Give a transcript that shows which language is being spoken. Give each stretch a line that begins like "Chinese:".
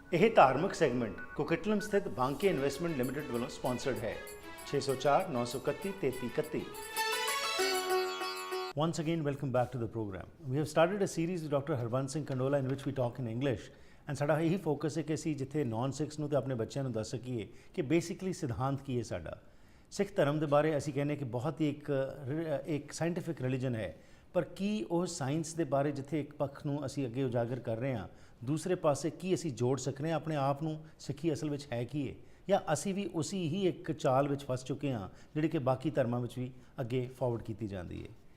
Punjabi: ਇਹ ਧਾਰਮਿਕ ਸੈਗਮੈਂਟ ਕੋਕਟਲਮ ਸਥਿਤ ਬਾਂਕੇ ਇਨਵੈਸਟਮੈਂਟ ਲਿਮਟਿਡ ਵੱਲੋਂ ਸਪਾਂਸਰਡ ਹੈ 604 931 3331
English: Once again, welcome back to the program. We have started a series with Dr. Harbans Kandola in which we talk in English. And
Punjabi: ਸਾਡਾ ਇਹੀ focus ਹੈ ਕਿ ਅਸੀਂ ਜਿੱਥੇ ਨੌਨ ਸਿੱਖਸ ਨੂੰ ਤੇ ਆਪਣੇ ਬੱਚਿਆਂ ਨੂੰ ਦੱਸ ਸਕੀਏ ਕਿ ਬੇਸਿਕਲੀ ਸਿਧਾਂਤ ਕੀ ਹੈ ਸਾਡਾ। ਸਿੱਖ ਧਰਮ ਦੇ ਬਾਰੇ ਅਸੀਂ ਕਹਿੰਦੇ ਕਿ ਬਹੁਤ ਹੀ ਇੱਕ ਸਾਇੰਟੀਫਿਕ ਰਿਲੀਜਨ ਹੈ, ਪਰ ਕੀ ਉਹ ਸਾਇੰਸ ਦੇ ਬਾਰੇ ਜਿੱਥੇ ਇੱਕ ਪੱਖ ਨੂੰ ਅਸੀਂ ਅੱਗੇ ਉਜਾਗਰ ਕਰ ਰਹੇ ਹਾਂ, ਦੂਸਰੇ ਪਾਸੇ ਕੀ ਅਸੀਂ ਜੋੜ ਸਕਦੇ ਹਾਂ ਆਪਣੇ ਆਪ ਨੂੰ, ਸਿੱਖੀ ਅਸਲ ਵਿੱਚ ਹੈ ਕੀ ਹੈ, ਜਾਂ ਅਸੀਂ ਵੀ ਉਸੇ ਹੀ ਇੱਕ ਚਾਲ ਵਿੱਚ ਫਸ ਚੁੱਕੇ ਹਾਂ ਜਿਹੜੀ ਕਿ ਬਾਕੀ ਧਰਮਾਂ ਵਿੱਚ ਵੀ ਅੱਗੇ ਫਾਰਵਰਡ ਕੀਤੀ ਜਾਂਦੀ ਹੈ।